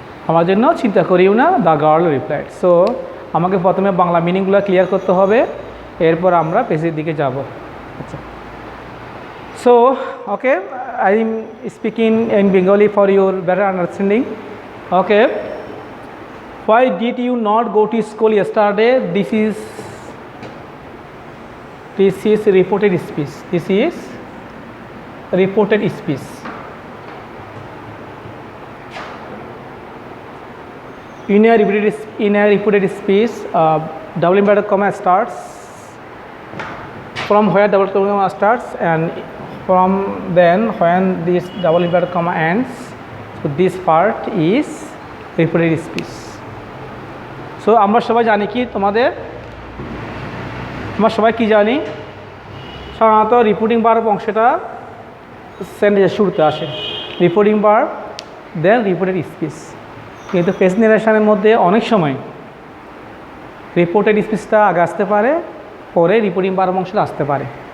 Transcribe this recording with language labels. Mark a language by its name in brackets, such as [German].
[Bangla] আমার জন্য চিন্তা করিও না, [English] The girl replied. [Bangla] সো আমাকে প্রথমে বাংলা মিনিংগুলো ক্লিয়ার করতে হবে, এরপর আমরা পেজের দিকে যাব। আচ্ছা, [English] So okay, I am speaking in Bengali for your better understanding. Okay, why did you not go to school yesterday? This is reported speech. This is reported speech. In a reported speech, double inverted comma starts. From where double inverted comma starts, and from then when this double inverted comma ends. So this part is reported speech. [Bangla] So আমরা সবাই জানি কি, আমরা সবাই কি জানি, সাধারণত reporting verb অংশটা সেন্টেন্সের শুরুতে আসে। রিপোর্টিং ভার্ব, দেন রিপোর্টেড স্পিচ। কিন্তু প্যাসেজ ন্যারেশনের মধ্যে অনেক সময় রিপোর্টেড স্পিচটা আগে আসতে পারে, পরে রিপোর্টিং ভার্ব অংশটা আসতে পারে।